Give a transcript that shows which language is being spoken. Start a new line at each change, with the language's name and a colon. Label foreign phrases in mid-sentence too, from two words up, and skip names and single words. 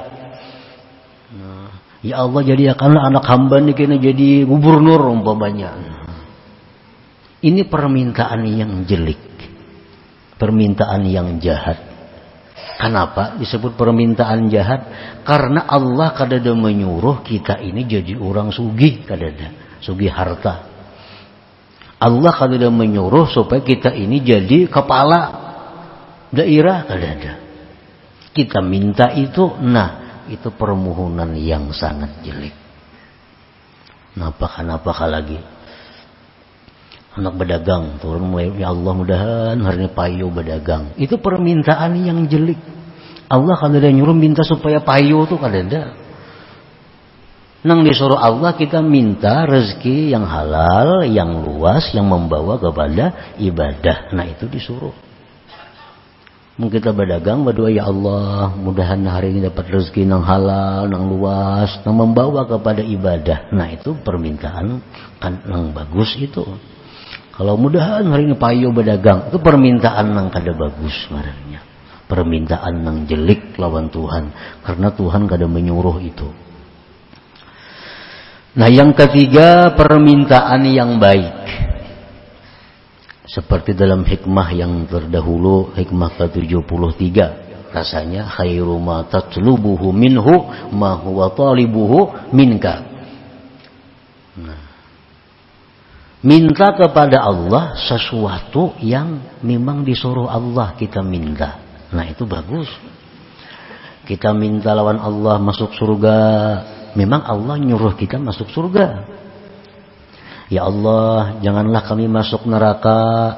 Indonesian: Nah,
Arabic: يا الله,
Indonesian: jadikanlah anak hamba ini kena jadi gubernur umpamanya. Ini permintaan yang jelek, permintaan yang jahat. Kenapa disebut permintaan jahat? Karena Allah kadada menyuruh kita ini jadi orang sugih, kadada sugih harta. Allah kadada menyuruh supaya kita ini jadi kepala daerah, kadada. Kita minta itu, nah itu permohonan yang sangat jelek. Kenapa lagi? Anak berdagang, turun
Arabic: يا الله
Indonesian: mudahan hari ini payu berdagang. Itu permintaan yang jelek. Allah kalau dia nyuruh minta supaya payu tuh kadang-kadang. Nang disuruh Allah kita minta rezeki yang halal, yang luas, yang membawa kepada ibadah. Nah itu disuruh. Mungkin kita berdagang berdoa
Arabic: يا الله
Indonesian: mudahan hari ini dapat rezeki yang halal, yang luas, yang membawa kepada ibadah. Nah itu permintaan kan yang bagus itu. Kalau mudahan hari ini payu berdagang, itu permintaan yang kada bagus sebenarnya. Permintaan yang jelek lawan Tuhan. Karena Tuhan kada menyuruh itu. Nah yang ketiga, permintaan yang baik. Seperti dalam hikmah yang terdahulu, hikmah ke-73.
Arabic: Rasanya خير ما تطلبه منه ما هو طالبه منك.
Indonesian: Nah, Minta kepada Allah sesuatu yang memang disuruh Allah kita minta. Nah itu bagus. Kita minta lawan Allah masuk surga. Memang Allah nyuruh kita masuk surga.
Arabic: يا الله,
Indonesian: janganlah kami masuk neraka.